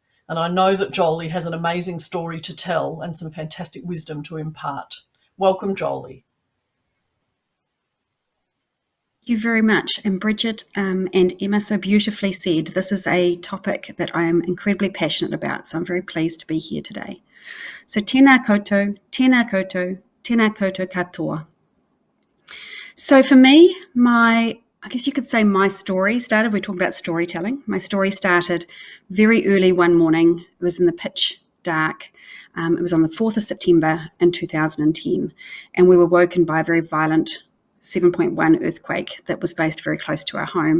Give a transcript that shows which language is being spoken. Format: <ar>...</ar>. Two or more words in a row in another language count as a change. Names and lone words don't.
<en>And I know that Jolie has an amazing story to tell and some fantastic wisdom to impart. Welcome, Jolie. Thank you very much. And Bridget and Emma so beautifully said, this is a topic that I am incredibly passionate about, so I'm very pleased to be here today.</en> <mi>So tēnā koutou, tēnā koutou, tēnā koutou katoa.</mi> <en>So for me, I guess you could say my story started, we're talking about storytelling. My story started very early one morning. It was in the pitch dark. It was on the 4th of September in 2010. And we were woken by a very violent 7.1 earthquake that was based very close to our home.</en>